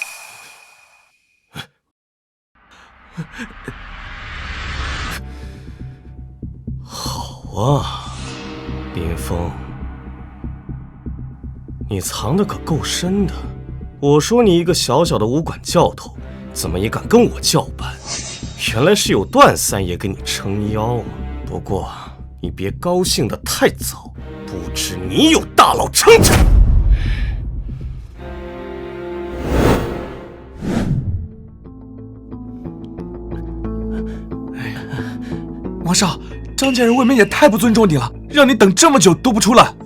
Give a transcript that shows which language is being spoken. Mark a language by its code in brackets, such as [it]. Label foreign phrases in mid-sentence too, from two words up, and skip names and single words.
[zh] 好啊，林峰。你藏得可夠深的，我說你一個小小的武館教頭，怎麼也敢跟我叫板？原來是有段三爺給你撐腰啊！不過你別高興得太早，不知你有大佬撐着。王少，張家人未免也太不尊重你了，讓你等這麼久都不出來。